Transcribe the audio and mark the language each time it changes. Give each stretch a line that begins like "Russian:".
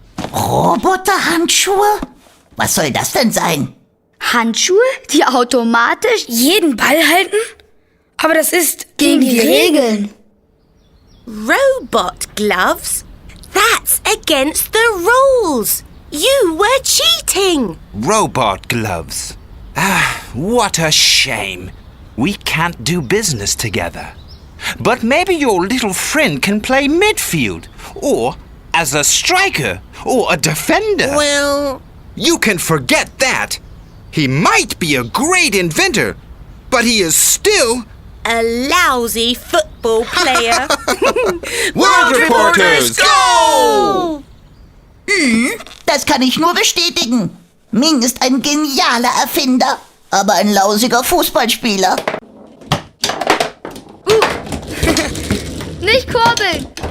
German: Roboterhandschuhe? Was soll das denn sein? Handschuhe, die automatisch Jeden Ball halten? Aber das ist gegen die Regeln.
English: Robot gloves? That's against the rules. You were cheating. Robot gloves. Ah, what a shame. We can't do business together. But maybe your little friend can play midfield, or as a striker, or a defender. Well, You can forget that. He might be a great inventor, but he is still a lousy football player. World Reporters, go!
German: Das kann ich nur bestätigen. Ming ist ein genialer Erfinder, aber ein lausiger Fußballspieler. nicht kurbeln.